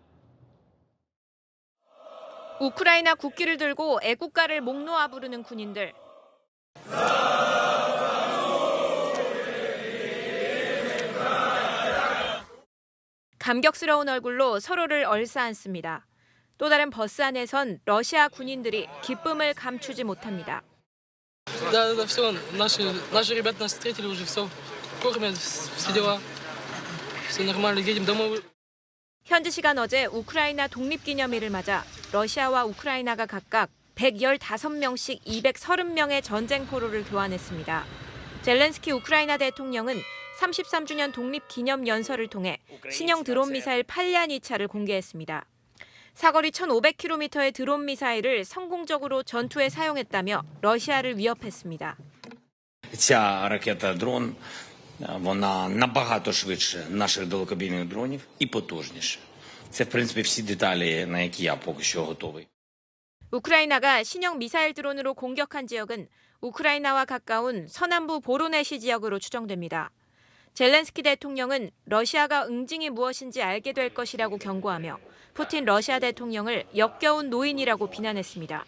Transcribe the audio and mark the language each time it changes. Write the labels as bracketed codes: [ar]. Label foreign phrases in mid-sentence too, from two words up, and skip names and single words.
[ko] 우크라이나 국기를 들고 애국가를 목 놓아 부르는 군인들. 감격스러운 얼굴로 서로를 얼싸안습니다. 또 다른 버스 안에선 러시아 군인들이 기쁨을 감추지 못합니다. [ru] Да, все, наши ребята нас встретили уже, все, кормят, все дела, все нормально, едем домой. [ko] 현지 시간 어제 우크라이나 독립기념일을 맞아 러시아와 우크라이나가 각각 115명씩 230명의 전쟁 포로를 교환했습니다. 젤렌스키 우크라이나 대통령은 33주년 독립기념연설을 통해 신형 드론 미사일 팔리아니차를 공개했습니다. 사거리 1,500km의 드론 미사일을 성공적으로 전투에 사용했다며 러시아를 위협했습니다. [uk] Ця ракета-дрон, вона набагато швидше наших далекобійних дронів і потужніше. Це, в принципі, всі деталі, на які я поки що готовий. [ko] 우크라이나가 신형 미사일 드론으로 공격한 지역은 우크라이나와 가까운 서남부 보로네시 지역으로 추정됩니다. 젤렌스키 대통령은 러시아가 응징이 무엇인지 알게 될 것이라고 경고하며 푸틴 러시아 대통령을 역겨운 노인이라고 비난했습니다.